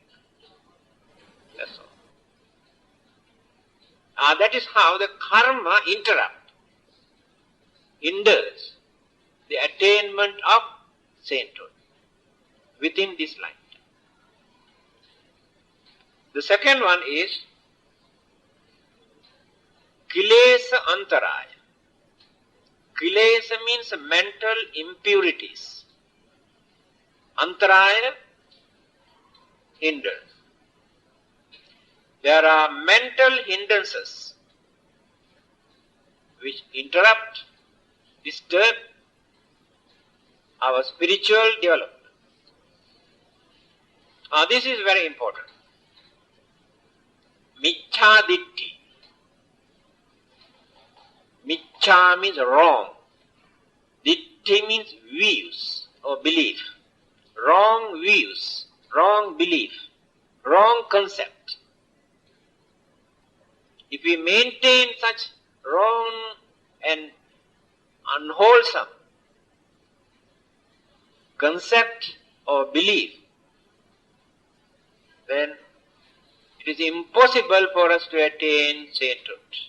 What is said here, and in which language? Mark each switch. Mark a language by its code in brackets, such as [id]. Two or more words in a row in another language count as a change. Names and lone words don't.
[en] That's all. That is how the karma hinders the attainment of sainthood within this line. The second one is [pi] kilesa antaraya. [en] Kilesa means mental impurities. Antaraya, hindrance. There are mental hindrances which interrupt, disturb our spiritual development. This is very important. [pi] Miccha ditti. [en] Miccha means wrong. Ditti means views or belief. Wrong views, wrong belief, wrong concept. If we maintain such wrong and unwholesome concept or belief, then it is impossible for us to attain sainthood.